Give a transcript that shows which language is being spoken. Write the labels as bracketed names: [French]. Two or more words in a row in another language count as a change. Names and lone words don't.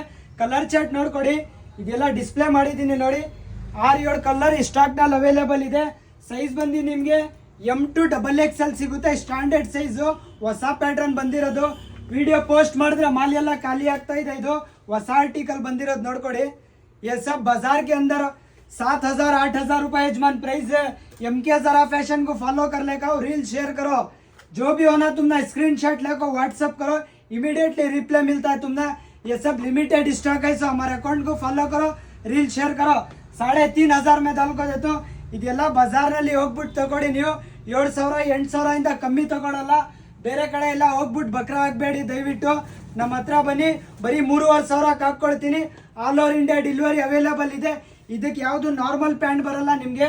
[English] colour chart [Kannada] ನೋಡ್ಕೊಡಿ, ಇದೆಲ್ಲ ಡಿಸ್ಪ್ಲೇ ಮಾಡಿದ್ದೀನಿ ನೋಡಿ. 6-7 [English] colour stock [Kannada] ನಲ್ಲಿ ಅವೈಲೇಬಲ್ ಇದೆ. ಸೈಜ್ ಬಂದು ನಿಮ್ಗೆ M2 XXL ಸಿಗುತ್ತೆ. [English] standard size [Kannada] ಹೊಸ ಪ್ಯಾಟರ್ನ್ ಬಂದಿರೋದು. [English] video post [Kannada] ಮಾಡಿದ್ರೆ ಮಾಲ್ ಎಲ್ಲ ಖಾಲಿ ಆಗ್ತಾ ಇದೆ. ಇದು ಹೊಸ ಆರ್ಟಿಕल ಬಂದಿರೋದು ನೋಡ್ಕೊಡಿ. [Hindi] ये सब बाजार के अंदर 7,000-8,000 रुपए यजमान प्राइस है. MK जरा फैशन को फॉलो कर लेगा, [English] reel share [Hindi] करो. जो भी होना तुमने स्क्रीनशॉट लेको व्हाट्सअप करो, [English] immediately reply [Hindi] मिलता है तुमने. ये सब [English] limited stock [Hindi] है, सो हमारे अकाउंट को फॉलो करो, [English] reel share [Hindi] करो. 3,500 में डाल को देता हूँ. [Kannada] ಇದೆಲ್ಲ ಬಜಾರ್ನಲ್ಲಿ ಹೋಗ್ಬಿಟ್ಟು ತಗೊಳ್ಳಿ. ನೀವು 7,000-8,000 ಇಂದ ಕಮ್ಮಿ ತಗೊಳಲ್ಲ. ಬೇರೆ ಕಡೆ ಎಲ್ಲ ಹೋಗ್ಬಿಟ್ಟು ಬಕ್ರ ಆಗಬೇಡಿ ದಯವಿಟ್ಟು. ನಮ್ಮ ಹತ್ರ ಬನ್ನಿ, ಬರೀ 3,500 ಹಾಕೊಳ್ತೀನಿ. [English] all over India delivery available ಇದೆ. [Kannada] ಇದಕ್ಕೆ ಯಾವುದು [English] normal pant [Kannada] ಬರಲ್ಲ ನಿಮಗೆ.